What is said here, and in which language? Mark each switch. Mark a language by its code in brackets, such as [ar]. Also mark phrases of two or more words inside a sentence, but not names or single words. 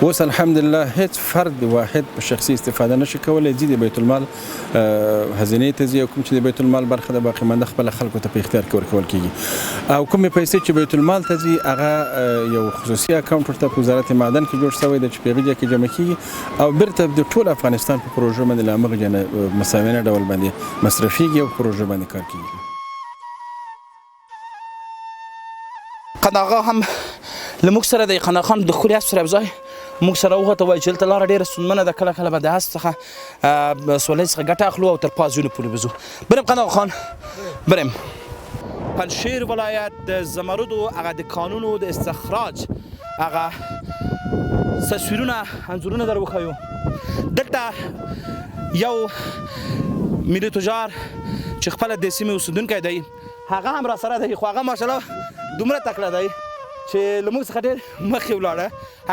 [ps] اوس الحمدلله هېڅ فرد واحد په شخصي استفاده نشي کولی، ځي د بیت المال خزینې ته ځي او کوم چې د بیت المال برخه د باقي مانده خپله خلکو ته په اختیار کې ورکول کېږي او کومې پیسې چې بیت المال ته ځي هغه یو خصوصي اکاونټ ورته په وزارت معدن کې جوړ شوی دی چې په هغې ځای کې جمع کېږي او بیرته د ټول افغانستان په پروژو باندې له همغه ځای نه مساوینه ډول باندې مصرفیږي او پروژه باندې کار کیږي. قنداغه هم له موږ سره د قنداغه خان د ښکلي اس سره یو ځای موږ سره وغوته وایي چې دلته لاره ډېره ستونزمنه ده، کله کله به د اس څخه سولۍ څخه ګټه اخلو او تر پازونو پورې به ځو. [fa] بریم قنداغه خان، بریم. [ps] پنجشیر ولایت د زمردو هغه د کانونو د استخراج هغه تصویرونه انځورونه در وښیو. دلته یو ملي تجار چې خپله د سیمې اوسېدونکی دی هغه هم را سره دی، خو هغه ماشاءالله دومره تکړه دی چې له موږ څخه ډېر مخکې ولاړه.